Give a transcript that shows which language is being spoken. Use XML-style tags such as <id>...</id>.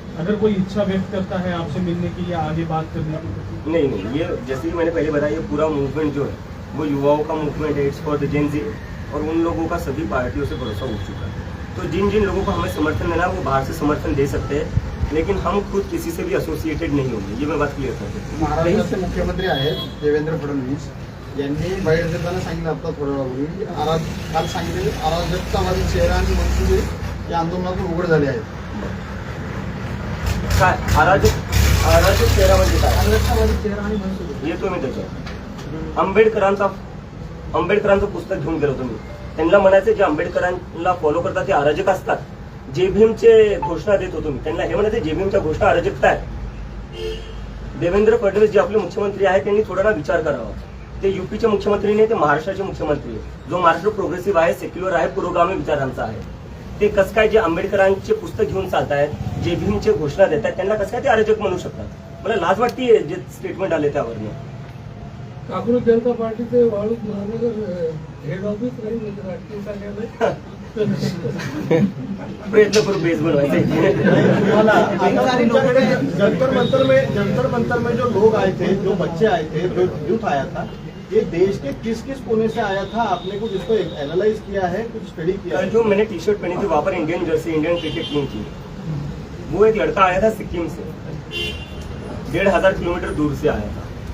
<hi>अगर कोई इच्छा व्यक्त करता है आपसे मिलने की या आगे बात करने की? नहीं, ये जैसे कि मैंने पहले बताया, ये पूरा मूवमेंट जो है वो युवाओं का मूवमेंट है,</hi> <en>it's for the Gen Z,</en> <hi>और उन लोगों का सभी पार्टियों से भरोसा उठ चुका है। तो जिन लोगों को हमें समर्थन देना है वो बाहर से समर्थन दे सकते हैं, लेकिन हम खुद किसी से भी असोसिएटेड नहीं होंगे, ये मैं बात क्लियर करते हैं।</hi> <mr>महाराष्ट्राचे मुख्यमंत्री आहेत देवेंद्र फडणवीस यांनी बाहेर देताना सांगितलं आता थोड्या वेळापूर्वी, काल सांगितले अराजकतावादी चेहरा आणि मनसुबे या आंदोलनातून उघड झाले आहेत. काय अराजक चेहरा म्हणजे काय? अराजकतावादी चेहरा आणि मनसुबे येतो मी त्याच्यावर. आंबेडकरांचं पुस्तक घेऊन गेलो तुम्ही, त्यांना म्हणायचं जे आंबेडकरांना फॉलो करतात ते अराजक असतात. जे भीमचे घोषणा देत होतो मी, त्यांना हे म्हणायचं जे भीमच्या घोषणा अराजकता आहे. देवेंद्र फडणवीस जे आपले मुख्यमंत्री आहेत त्यांनी थोडा ना विचार करावा. ते यूपीचे मुख्यमंत्री नाही, ते महाराष्ट्राचे मुख्यमंत्री आहे. जो महाराष्ट्र प्रोग्रेसिव्ह आहे, सेक्युलर आहे, पुरोगामी विचारांचा आहे. ते कसं काय जे आंबेडकरांचे पुस्तक घेऊन चालतायत, जे भीमचे घोषणा देत आहेत, त्यांना कसं काय ते अराजक म्हणू शकतात? मला लाज वाटते जे स्टेटमेंट आले त्यावरनं. काँग्रेस जनता पार्टीचे वाळूज महानगर हेड ऑफिस राहील राजकीय कार्यालय. प्रयत्न करू बेस बनवायचे.</mr> <hi>जंतर मंतर में जो लोग आए थे, जो बच्चे आए थे, जो यूथ आया था, ये देश के किस किस कोने से आया था? आपने कुछ इसको एनालाइज किया है, कुछ स्टडी किया है? जो मैंने टी शर्ट पहनी थी वहां पर Indian Jersey, Indian cricket team की, वो एक लड़का आया था सिक्किम से, 1500 किलोमीटर दूर से आया था.</hi>